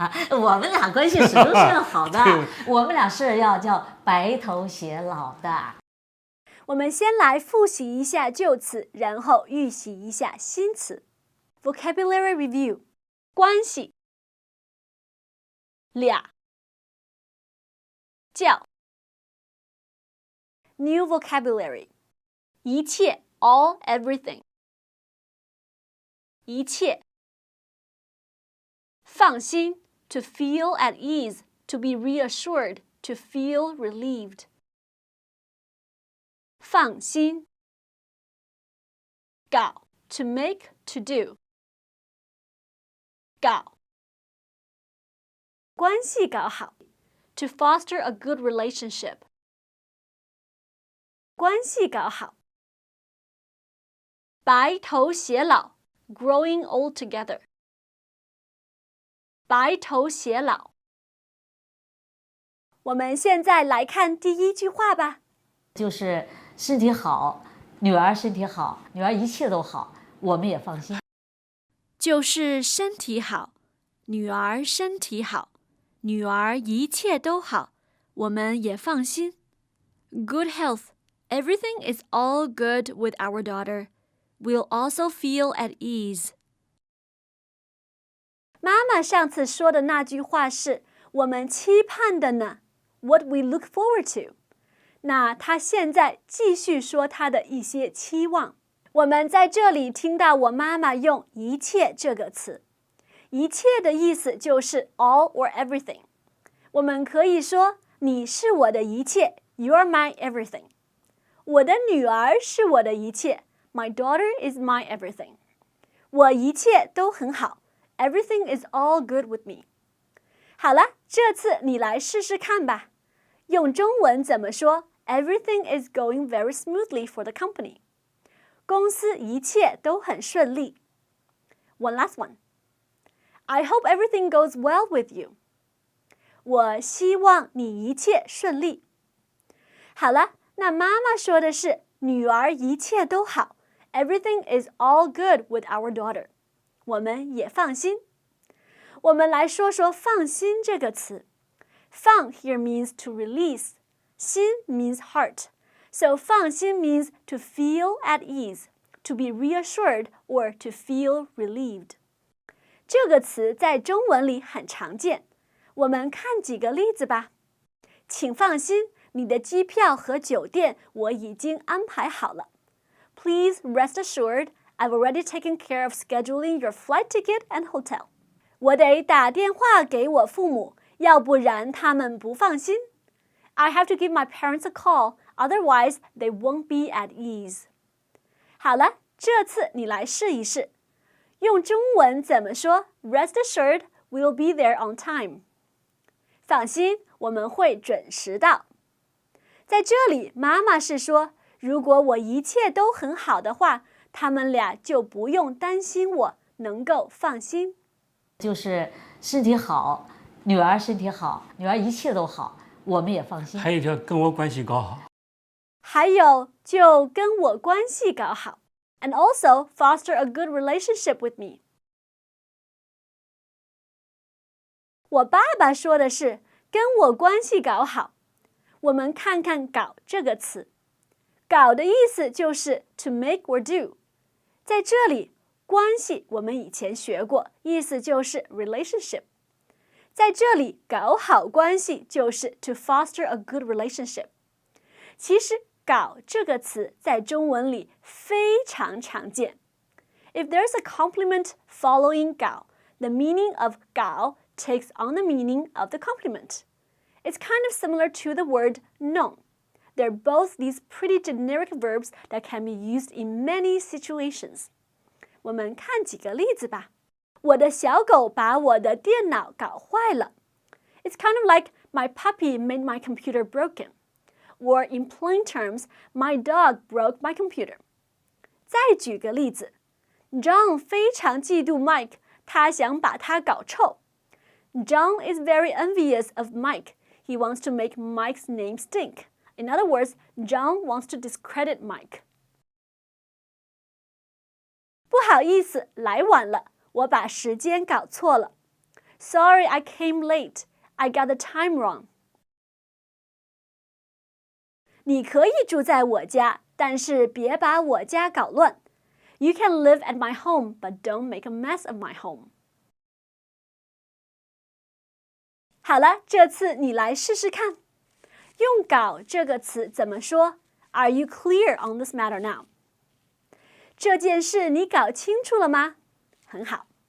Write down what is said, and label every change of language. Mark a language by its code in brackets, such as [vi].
[zh] 我们俩关系始终是好的，我们俩是要叫白头偕老的。我们先来复习一下旧词，然后预习一下新词。 [en] Vocabulary review： [zh] 关系，俩，叫。 [en] New vocabulary： 一切 all everything， 一切。放心 to feel at ease, to be reassured, to feel relieved。 [zh] 放心。 [en] 搞 to make, to do。 [zh] 搞。 [en] 关系搞好 to foster a good relationship。 [zh] 关系搞好。 [en] 白头偕老 growing old together。 [zh] 白头偕老。我们现在来看第一句话吧。就是身体好，女儿身体好，女儿一切都好，我们也放心。就是身体好，女儿身体好，女儿一切都好，我们也放心。 [en] Good health, everything is all good with our daughter. We'll also feel at ease. [zh] 妈妈上次说的那句话是我们期盼的呢 ， [en] What we look forward to。 [zh] 那她现在继续说她的一些期望。我们在这里听到我妈妈用一切这个词，一切的意思就是 [en] all or everything。 [zh] 我们可以说你是我的一切 ， [en] You're my everything。 [zh] 我的女儿是我的一切 ， [en] My daughter is my everything。 [zh] 我一切都很好 [en] ，Everything is all good with me。 [zh] 好了，这次你来试试看吧。用中文怎么说 [en] ？Everything is going very smoothly for the company。 [zh] 公司一切都很顺利。 [en] One last one. I hope everything goes well with you. [zh] 我希望你一切顺利。好了，那妈妈说的是女儿一切都好 ， [en] Everything is all good with our daughter。 [zh] 我们也放心。我们来说说放心这个词。 [en] 放 here means to release. 心 means heart. So 放心 means to feel at ease, to be reassured, or to feel relieved. [zh] 这个词在中文里很常见。我们看几个例子吧。请放心，你的机票和酒店我已经安排好了。 [en] Please rest assured, I've already taken care of scheduling your flight ticket and hotel. [zh] 我得打电话给我父母，要不然他们不放心。 [en] I have to give my parents a call, otherwise they won't be at ease. [zh] 好了，这次你来试一试。用中文怎么说 [en] ？Rest assured, we'll be there on time. [zh] 放心，我们会准时到。在这里，妈妈是说，如果我一切都很好的话，他们俩就不用担心我，能够放心。就是身体好，女儿身体好，女儿一切都好，我们也放心。还有一条，跟我关系搞好。还有，就跟我关系搞好。 [en] And also foster a good relationship with me. [zh] 我爸爸说的是跟我关系搞好。我们看看搞这个词。搞的意思就是 [en] to make or do。 [zh] 在这里，关系我们以前学过，意思就是 relationship。在这里，搞好关系就是 [en] to foster a good relationship。 [zh] 其实搞这个词在中文里非常常见。 [en] If there's a complement following 搞, the meaning of 搞 takes on the meaning of the complement. It's kind of similar to the word 弄. They're both these pretty generic verbs that can be used in many situations. [zh] 我们看几个例子吧。我的小狗把我的电脑搞坏了。 [en] It's kind of like my puppy made my computer broken. Or in plain terms, my dog broke my computer. [zh] 再举个例子 John 非常嫉妒 Mike, 他想把他搞臭。 [en] John is very envious of Mike. He wants to make Mike's name stink. In other words, John wants to discredit Mike. [zh] 不好意思，来晚了，我把时间搞错了。 [en] Sorry, I came late. I got the time wrong. [zh] 你可以住在我家，但是别把我家搞乱。 [en] You can live at my home, but don't make a mess of my home. [zh] 好了，这次你来试试看。用搞这个词怎么说 [en] ？Are you clear on this matter now? [zh] 这件事你搞清楚了吗？很好。